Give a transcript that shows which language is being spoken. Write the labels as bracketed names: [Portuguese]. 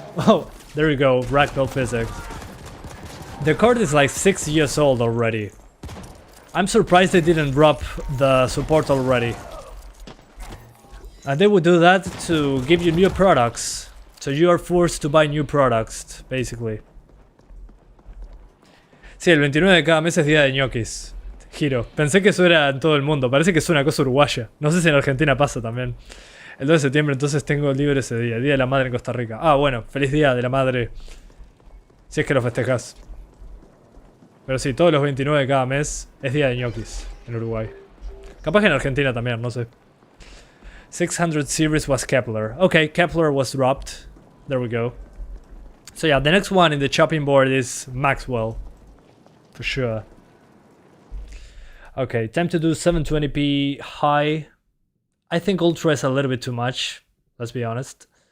[English] Oh, there you go, ragdoll physics. The card is like 6 years old already. I'm surprised they didn't drop the support already. And they would do that to give you new products. So you are forced to buy new products, basically. [Spanish] Sí, el 29 de cada mes es día de ñoquis. Giro. Pensé que eso era en todo el mundo. Parece que es una cosa uruguaya. No sé si en Argentina pasa también. El 2 de septiembre entonces tengo libre ese día. Día de la Madre en Costa Rica. Ah, bueno. Feliz Día de la Madre. Si es que lo festejas. Pero sí, todos los 29 de cada mes es día de ñoquis en Uruguay. Capaz que en Argentina también, no sé. [English] 600 series was Kepler. Okay, Kepler was dropped. There we go. So yeah, the next one in the chopping board is Maxwell. For sure. Okay, time to do 720p high. I think Ultra is a little bit too much, let's be honest.